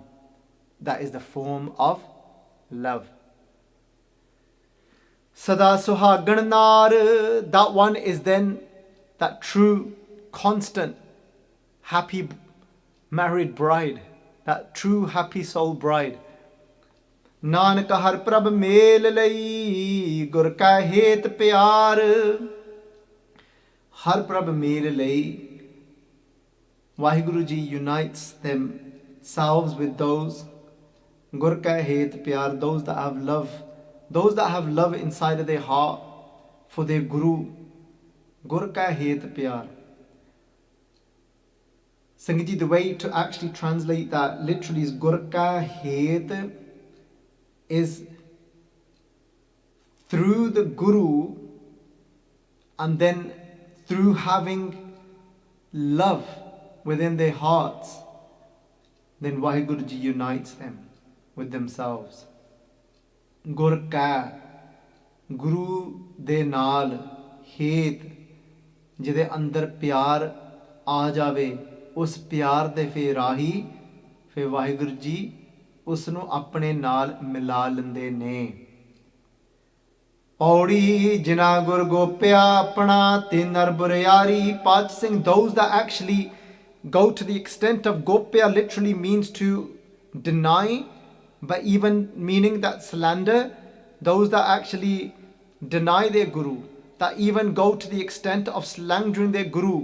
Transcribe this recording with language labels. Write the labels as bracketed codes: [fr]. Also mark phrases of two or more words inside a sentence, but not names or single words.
[en] That is the form of love. [pa] ਸਦਾ ਸੁਹਾਗਣਿ ਨਾਰਿ, [en] that one is then that true, constant, happy married bride, that true happy soul bride. [pa] ਨਾਨਕ ਹਰਿ ਪ੍ਰਭਿ ਮੇਲਿ ਲਈ, ਗੁਰ ਕਾ ਹੇਤੁ ਪਿਆਰੁ. ਹਰਿ ਪ੍ਰਭਿ ਮੇਲਿ ਲਈ, [en] Vaheguru Ji unites themselves with those. [pa] ਗੁਰ ਕਾ ਹੇਤੁ ਪਿਆਰੁ, [en] those that have love. Those that have love inside of their heart for their Guru. [pa] ਗੁਰ ਕਾ ਹੇਤੁ ਪਿਆਰੁ. [en] Sangat, the way to actually translate that literally is [pa] ਗੁਰ ਕਾ ਹੇਤੁ, [en] is through the Guru, and then through having love within their hearts, then Vaheguru Ji unites them with themselves. [pa] ਗੁਰ ਕਾ, ਗੁਰੂ ਦੇ ਨਾਲ, ਹੇਤ, ਜਿਦੇ ਅੰਦਰ ਪਿਆਰ ਆ ਜਾਵੇ, ਉਸ ਪਿਆਰ ਦੇ ਫੇ ਰਾਹੀ, ਫੇ ਵਾਹਿਗੁਰੂ ਜੀ ਉਸ ਨੂੰ ਆਪਣੇ ਨਾਲ ਮਿਲਾ ਲੈਂਦੇ ਨੇ. ਪਉੜੀ ਜਿਨਾ ਗੁਰੁ ਗੋਪਿਆ ਆਪਣਾ ਤੇ ਨਰ ਬੁਰਿਆਰੀ. [en] Pach Singh, those that actually go to the extent of gopya literally means to deny, but even meaning that slander, those that actually deny their guru, that even go to the extent of slandering their guru.